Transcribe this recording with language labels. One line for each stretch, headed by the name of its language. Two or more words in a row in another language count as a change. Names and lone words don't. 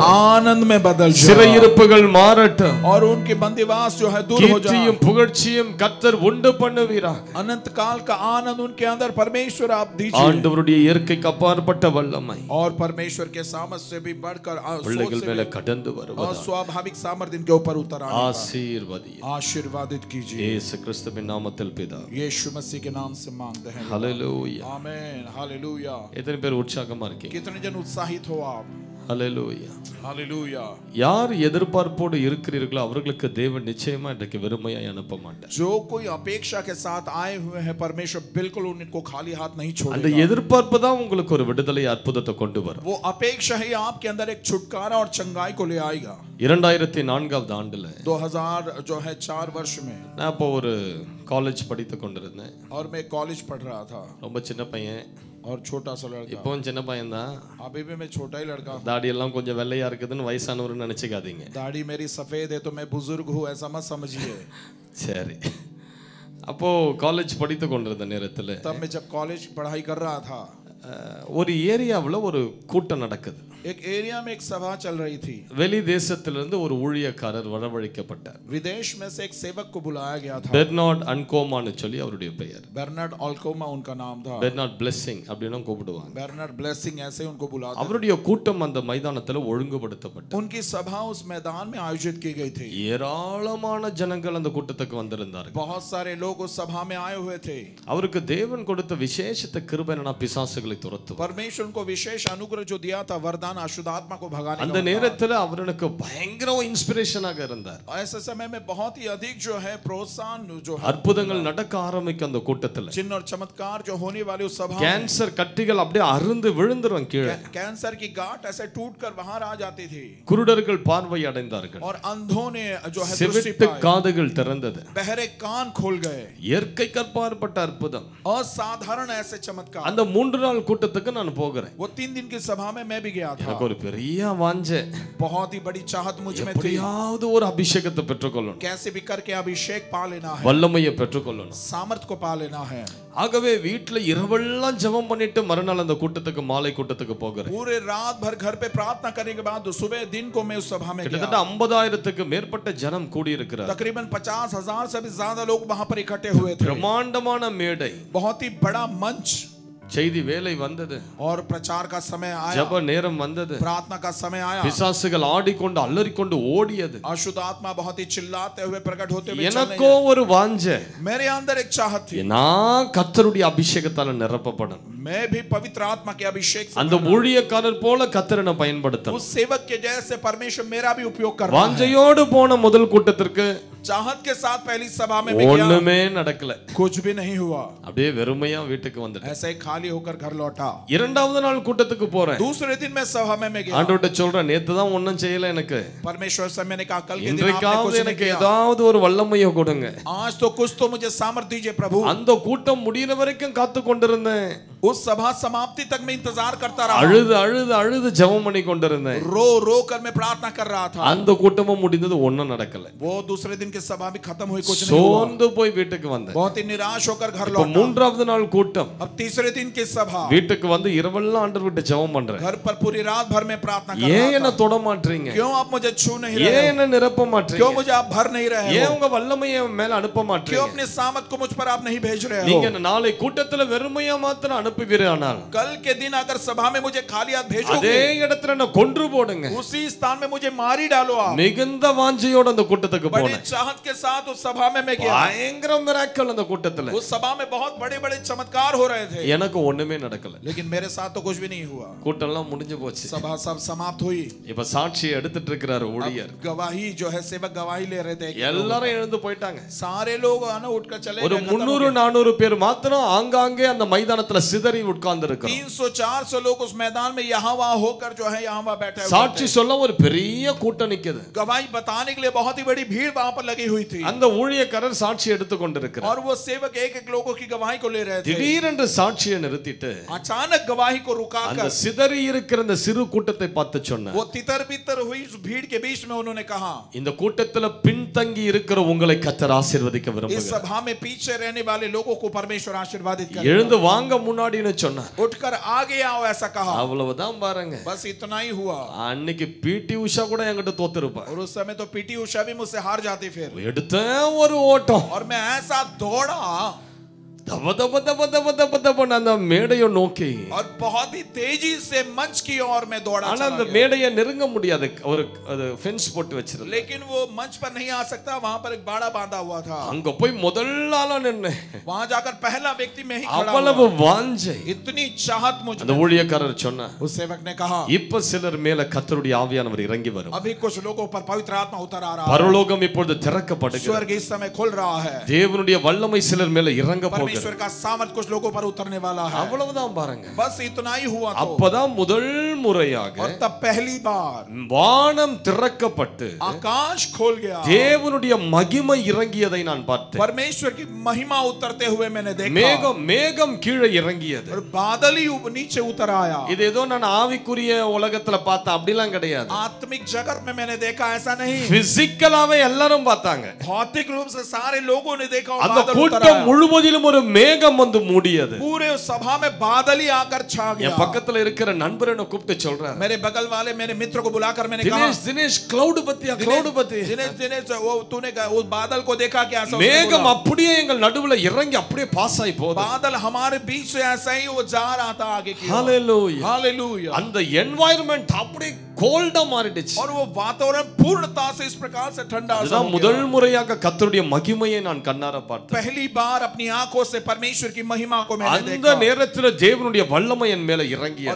Hindi: आनंद में बदल जाए.
Tamil: சிறையிருப்புகள் மாறட்டும்.
Hindi: और उनके बंदीवास जो है दूर हो जाए.
Tamil: கீர்த்தியும் புகழ்ச்சியும் கர்த்தர் உண்டு பண்ணுவீராக.
Hindi: अनंत काल का आनंद उनके अंदर परमेश्वर आप दीजिए.
Tamil: ஆண்டவருடைய இயற்கைக்கு அப்பாற்பட்ட வல்லமை
Hindi: और परमेश्वर के सामर्थ्य से भी बढ़कर
Tamil: பிள்ளைகள் மேல கடந்து வருவதாக.
Hindi: स्वाभाविक सामर्थ्य इनके ऊपर उतर आने पाए.
Tamil: ஆசீர்வதியும்.
Hindi: आशीर्वादित कीजिए.
Tamil: இயேசு கிறிஸ்துவின் நாமத்தில் பிதாவே.
Hindi: यीशु मसीह के नाम से मांगते हैं.
Tamil: ஹல்லேலூயா.
Hindi: आमीन. हालेलुया.
Tamil: எத்தனை பேர் உற்சாகமா இருக்கீங்க?
Hindi: कितने जन उत्साहित हो आप?
Tamil: ஹல்லேலூயா.
Hindi: हालेलुया.
Tamil: யார் எதிர்பார்ப்போடு இருக்கிறீர்களோ அவர்களுக்கு தேவன் நிச்சயமா இன்றைக்கு வெறுமையாய் அனுப்ப மாட்டார்.
Hindi: जो कोई अपेक्षा के साथ आए हुए हैं परमेश्वर बिल्कुल उनको खाली हाथ नहीं
Tamil: அந்த
Hindi: छोड़ेगा.
Tamil: எதிர்பார்ப்பு தான் உங்களுக்கு ஒரு விடுதலை அற்புதத்தை கொண்டு வரும்.
Hindi: वो अपेक्षा ही आपके अंदर एक छुटकारा और चंगाई को ले आएगा.
Tamil: 2004 ஆண்டுல
Hindi: 2000 जो है 4 वर्ष में
Tamil: நான் இப்போ ஒரு காலேஜ் படித்து கொண்டிருந்தேன்.
Hindi: और मैं कॉलेज पढ़ रहा था.
Tamil: ரொம்ப சின்ன பையன்.
Hindi: और छोटा सा लड़का.
Tamil: இப்போவும் சின்ன பையன் தான்.
Hindi: अभी भी मैं छोटा ही लड़का हूं.
Tamil: தாடி எல்லாம் கொஞ்சம் வெள்ளையா இருக்குதுன்னு வயசானவர்னு நினைச்சுக்காதீங்க.
Hindi: दाढ़ी मेरी सफेद है तो मैं बुजुर्ग हूं ऐसा मत समझिए.
Tamil: சரி. அப்போ காலேஜ் படித்து கொண்டிருந்த நேரத்துல
Hindi: तब मैं जब कॉलेज पढ़ाई कर रहा था,
Tamil: ஒரு ஏரியாவுல ஒரு கூட்டம் நடக்குது.
Hindi: एक एरिया में एक सभा चल रही थी.
Tamil: வெளி தேசத்திலிருந்து ஒரு ஊழியக்காரர் வரவழைக்கப்பட்டார்.
Hindi: विदेश में से एक सेवक को बुलाया गया था.
Tamil: பெர்னார்ட் அன்கோமான்னு சொல்லி அவருடைய பெயர்.
Hindi: बर्नार्ड ऑल्कोमा उनका नाम था.
Tamil: பெர்னார்ட் பிளெஸிங் அப்படினு கூப்பிடுவாங்க.
Hindi: बर्नार्ड ब्लेसिंग ऐसे उनको बुलाते.
Tamil: அவருடைய கூட்டம் அந்த மைதானத்துல ஒழுங்குபடுத்தப்பட்டது.
Hindi: उनकी सभा उस मैदान में आयोजित की गई थी.
Tamil: ஏராளமான ஜனங்கள் அந்த கூட்டத்துக்கு வந்திருந்தார்கள்.
Hindi: बहुत सारे लोग उस सभा में आए हुए थे.
Tamil: அவருக்கு தேவன் கொடுத்த விசேஷித்த கிருபை என்னன்னா பிசாசுகளை துரத்துவார்.
Hindi: परमेश्वर को विशेष अनुग्रह जो दिया था वरदान अशुद्ध आत्मा को भगाने
Tamil: அந்த
Hindi: का.
Tamil: நேரத்துல அவருக்கு பயங்கர இன்ஸ்பிரேஷனாக இருந்தார்.
Hindi: ऐसे समय में बहुत ही अधिक जो है प्रोत्साहन जो है
Tamil: அற்புதங்கள் நடக்க ஆரம்பிக்கும் அந்த கூட்டத்துல.
Hindi: चिन्ह और चमत्कार जो होने वाले उस सभा में.
Tamil: கேன்சர் கட்டிகள் அப்படியே அருந்து விழுந்துரும் கீழே.
Hindi: कैंसर की गांठ ऐसे टूटकर बाहर आ जाती थी.
Tamil: குருடர்கள் பார்வை அடைந்தார்கள்.
Hindi: और अंधों ने जो है दृष्टि
Tamil: செவிட்டு
Hindi: पाई.
Tamil: காதுகள் திறந்தது.
Hindi: बहरे कान खोल गए.
Tamil: இயற்கைக்கு அப்பாற்பட்ட அற்புதம்.
Hindi: असाधारण ऐसे चमत्कार.
Tamil: அந்த 3 நாள் கூட்டத்துக்கு நான் போகிறேன்.
Hindi: वो 3 दिन की सभा में मैं भी गया था.
Tamil: எனக்கு ஒரு பெரிய வாஞ்சை.
Hindi: बहुत ही बड़ी चाहत मुझ में थी.
Tamil: எப்படியாவது ஒரு அபிஷேகத்தை பெற்றுக்கொள்ளணும்.
Hindi: कैसे भी करके अभिषेक पा लेना है.
Tamil: வல்லமையை பெற்றுக்கொள்ளணும்.
Hindi: सामर्थ को पा लेना है.
Tamil: ஆகவே வீட்ல இரவெல்லாம் ஜெபம் பண்ணிட்டு மறுநாள் அந்த கூட்டத்துக்கு மாலை கூட்டத்துக்கு போகிறேன்.
Hindi: पूरे रात भर घर पे प्रार्थना करने के बाद सुबह दिन को मैं उस सभा में
Tamil: கிட்டத்தட்ட
Hindi: गया.
Tamil: 50,000க்கு மேற்பட்ட ஜனம் கூடி இருக்கிறார்.
Hindi: तकरीबन 50,000 से भी ज्यादा लोग वहां पर इकट्ठे हुए थे.
Tamil: பிரம்மாண்டமான மேடை.
Hindi: बहुत ही बड़ा मंच.
Tamil: செய்தி வேலை வந்தது.
Hindi: और प्रचार का समय आया.
Tamil: ஜெப நேரம் வந்தது.
Hindi: प्रार्थना का समय आया.
Tamil: பிசாசுகள் ஆடிக்கொண்டு அலறிக்கொண்டு ஓடியது.
Hindi: अशुद्ध आत्मा बहुत ही चिल्लाते हुए प्रकट होते हुए
Tamil: எனக்கோ ஒரு வாஞ்சை.
Hindi: मेरे अंदर एक चाहत थी.
Tamil: நான் கர்த்தருடைய அபிஷேகத்தால நிரப்பப்படணும்.
Hindi: मैं भी पवित्र आत्मा के अभिषेक से
Tamil: அந்த ஊழியக்காரர் போல கர்த்தர் என்னை பயன்படுத்தணும்.
Hindi: उस सेवक के जैसे परमेश्वर मेरा भी उपयोग कर रहा है.
Tamil: வாஞ்சையோடு போன முதல் கூட்டத்திற்கு
Hindi: चाहत के साथ पहली सभा में गया,
Tamil: ஒண்ணுமே நடக்கல.
Hindi: कुछ भी नहीं हुआ.
Tamil: அப்படியே வெறுமையா வீட்டுக்கு வந்துட்டேன்.
Hindi: ऐसे ही खाली होकर घर लौटा.
Tamil: இரண்டாவது நாள் கூட்டத்துக்கு போறேன்.
Hindi: दूसरे दिन मैं सभा में गया.
Tamil: ஆண்டவர்ட்ட சொல்றேன், நேத்து தான் ஒண்ணும் செய்யல எனக்கு.
Hindi: परमेश्वर से मैंने कहा कल के दिन आपने
Tamil: இன்றைக்காவது
Hindi: कुछ नहीं
Tamil: எனக்கு
Hindi: किया.
Tamil: ஏதாவது ஒரு வல்லமையை கொடுங்க.
Hindi: आज तो कुछ तो मुझे सामर्थ्य दीजिए प्रभु.
Tamil: அந்த கூட்டம் முடியற வரைக்கும் காத்து கொண்டிருந்தேன்.
Hindi: उस सभा समाप्ति तक मैं इंतजार करता रहा.
Tamil: அழுது அழுது அழுது ஜெபம் பண்ணி கொண்டிருந்தேன்.
Hindi: रो रो कर मैं प्रार्थना कर रहा था.
Tamil: அந்த கூட்டமும் முடிந்தது, ஒண்ணும் நடக்கல.
Hindi: वो दूसरे दिन की सभा भी खत्म हुई, कुछ नहीं हुआ.
Tamil: சோர்ந்து போய் வீட்டுக்கு வந்தேன்.
Hindi: बहुत ही निराश होकर घर
Tamil: இப்போ
Hindi: लौटा.
Tamil: மூன்றாவது நாள் கூட்டம்.
Hindi: अब तीसरे दिन की सभा.
Tamil: வீட்டுக்கு வந்து இரவெல்லாம் ஆண்டவர்ட்ட ஜெபம் பண்றேன்.
Hindi: घर पर पूरी रात भर में प्रार्थना कर
Tamil: ஏன்
Hindi: रहा
Tamil: என்ன
Hindi: था.
Tamil: தொட மாட்டீங்க?
Hindi: क्यों आप मुझे छू नहीं
Tamil: ஏன்
Hindi: रहे हो?
Tamil: என்ன நிரப்ப
Hindi: क्यों
Tamil: மாட்டீங்க?
Hindi: मुझे आप भर नहीं रहे
Tamil: ஏன்
Hindi: हो?
Tamil: உங்க வல்லமையை மேல அனுப்ப
Hindi: क्यों
Tamil: மாட்டீங்க?
Hindi: अपने सामर्थ को मुझ पर आप नहीं भेज रहे हो?
Tamil: நீங்க நாளை கூட்டத்துல வெறுமையா மாத்திரம் அனுப்புவீரானால்
Hindi: कल के दिन अगर सभा में मुझे खाली हाथ
Tamil: அதே
Hindi: भेजोगे,
Tamil: இடத்துல என்ன கொன்று போடுங்க.
Hindi: उसी स्थान में मुझे मार ही डालो आप.
Tamil: மிகுந்த வாஞ்சையோட அந்த கூட்டத்துக்கு
Hindi: बड़ी
Tamil: போனேன்.
Hindi: चाहत के साथ उस सभा में मैं गया.
Tamil: பயங்கர மிராக்கிள் அந்த கூட்டத்துல.
Hindi: उस सभा में बहुत बड़े बड़े चमत्कार हो रहे थे,
Tamil: எனக்கு ஒண்ணுமே நடக்கல.
Hindi: लेकिन मेरे साथ तो कुछ भी नहीं हुआ.
Tamil: கூட்டம் எல்லாம் முடிஞ்சு போச்சு.
Hindi: सभा सब समाप्त हुई.
Tamil: இப்ப சாட்சியை எடுத்துட்டு இருக்கிறாரு ஊழியர்.
Hindi: गवाही जो है सेवक गवाही ले रहे थे.
Tamil: எல்லாரும் எழுந்து போயிட்டாங்க.
Hindi: सारे लोग आना उठकर चले
Tamil: ஒரு 300-400 பேர் மாத்திரம் ஆங்காங்கே அந்த மைதானத்துல சிதறி உட்கார்ந்து இருக்காங்க.
Hindi: 300-400 लोग उस मैदान में यहाँ वहाँ होकर जो है यहाँ वहाँ बैठे हुए
Tamil: சாட்சி
Hindi: थे.
Tamil: சொல்ல ஒரு பெரிய கூட்டம் நிக்குது.
Hindi: गवाही बताने के लिए बहुत ही बड़ी भीड़ वहाँ पर लगी हुई थी.
Tamil: அந்த ஊழியக்காரர் சாட்சி எடுத்து கொண்டிருக்கிறார்.
Hindi: और वो सेवक एक एक लोगों की गवाही को ले रहे थे.
Tamil: திடீரென்று சாட்சியை நிறுத்திட்டு
Hindi: अचानक गवाही को
Tamil: அந்த
Hindi: रुकाकर
Tamil: சிதறி இருக்கிற அந்த சிறு கூட்டத்தை பார்த்து சொன்னார்,
Hindi: वो तितर बितर हुई उस भीड़ के बीच में उन्होंने कहा,
Tamil: இந்த கூட்டத்துல பின்தங்கி இருக்கிற உங்களை கர்த்தர் ஆசீர்வதிக்க
Hindi: इस
Tamil: விரும்புகிறார்.
Hindi: सभा में पीछे रहने वाले लोगों को परमेश्वर आशीर्वादित करे.
Tamil: எழுந்து வாங்க முன்னாடின்னு சொன்னார்.
Hindi: उठकर आगे आओ ऐसा कहा.
Tamil: அவ்வளவுதான் பாருங்க.
Hindi: बस इतना ही हुआ.
Tamil: அன்னைக்கு பிடி உஷா கூட என்கிட்ட தோத்துருப்பா.
Hindi: और उस समय तो पीटी उषा भी मुझसे हार जाती फिर.
Tamil: எடுத்த ஒரு ஓட்டம்.
Hindi: और मैं ऐसा दौड़ा
Tamil: தப தப தப தப தப தப அந்த மேடையை நோக்கி.
Hindi: और बहुत ही तेजी से मंच की ओर मैं दौड़ा.
Tamil: ஆனா அந்த மேடையை நெருங்க முடியாது, ஒரு ஃபென்ஸ் போட்டு வச்சிருந்தேன்.
Hindi: लेकिन वो मंच पर नहीं आ सकता, वहां पर एक बाड़ा बांधा हुआ था.
Tamil: அங்க போய் முதல் ஆளா நின்னு
Hindi: वहां जाकर पहला व्यक्ति मैं ही खड़ा
Tamil: அவ்வளவு
Hindi: हुआ.
Tamil: வாஞ்சை.
Hindi: इतनी चाहत मुझ
Tamil: அந்த
Hindi: में.
Tamil: ஊழியக்காரர் சொன்னார்,
Hindi: उस सेवक ने कहा,
Tamil: இப்ப சிலர் மேல கர்த்தருடைய ஆவியானவர் இறங்கி வரும்.
Hindi: अभी कुछ लोगों पर पवित्र आत्मा उतर आ रहा है.
Tamil: பரலோகம் இப்பொழுது திறக்கப்படுகிறது.
Hindi: स्वर्ग इस समय खुल रहा है.
Tamil: தேவனுடைய வல்லமை சிலர் மேல இறங்க போகிறது.
Hindi: परमेश्वर का सामर्थ कुछ लोगों पर उतरने वाला है.
Tamil: அவ்வளவுதான் பாருங்க.
Hindi: बस इतना ही हुआ. तो
Tamil: அப்பதான் முதல் முறையாக
Hindi: और तब पहली बार
Tamil: வானம் திறக்கப்பட்டு
Hindi: आकाश खोल गया.
Tamil: தேவனுடைய மகிமை இறங்கியதை நான் பார்த்தேன்.
Hindi: परमेश्वर की महिमा उतरते हुए मैंने देखा.
Tamil: மேகம் மேகம் கீழே இறங்கியது.
Hindi: और बादल ही नीचे उतर आया.
Tamil: இது ஏதோ நான் ஆவிக்குரிய உலகத்துல பார்த்தேன் அப்படிலாம் கிடையாது.
Hindi: आत्मिक जगत में मैंने देखा ऐसा नहीं.
Tamil: பிசிக்கலாவே எல்லாரும் பார்த்தாங்க.
Hindi: भौतिक रूप से सारे लोगों ने देखा. और
Tamil: அந்த
Hindi: बादल उतर
Tamil: கூட்டம்
Hindi: आया.
Tamil: முழுவதிலும் ஒரு மேகம் வந்து மூடியது.
Hindi: पूरे उस सभा में बादल ही आकर छा गया.
Tamil: என் பக்கத்துல இருக்கிற நண்பர் என்ன கூப்பிட்டு சொல்றாரு,
Hindi: मेरे बगल वाले मेरे मित्र को बुलाकर मैंने कहा,
Tamil: தினேஷ் தினேஷ் கிளவுட் பத்தியா கிளவுட் பத்தி.
Hindi: दिनेश वो तूने उस बादल को देखा क्या? ऐसा
Tamil: மேகம் அப்படியே எங்கள் நடுவுல இறங்கி அப்படியே பாஸ் ஆயி போகுது.
Hindi: बादल हमारे बीच से ऐसा ही वो जा रहा था आगे की.
Tamil: ஹalleluya.
Hindi: हालेलुया.
Tamil: அந்த என்वायरमेंट அப்படியே கோல்டா மாறிடுச்சு.
Hindi: और वो वातावरण पूर्णता से इस प्रकार से ठंडा सा
Tamil: அதுதான்
Hindi: हो
Tamil: முதல்
Hindi: गया.
Tamil: முறையாக கர்த்தருடைய மகிமையை நான் கண்ணார பார்த்தேன்.
Hindi: पहली बार अपनी आंखों से परमेश्वर की महिमा को मैंने
Tamil: அந்த
Hindi: देखा.
Tamil: நேரத்துல தேவனுடைய வல்லமை என் மேல இறங்கியது.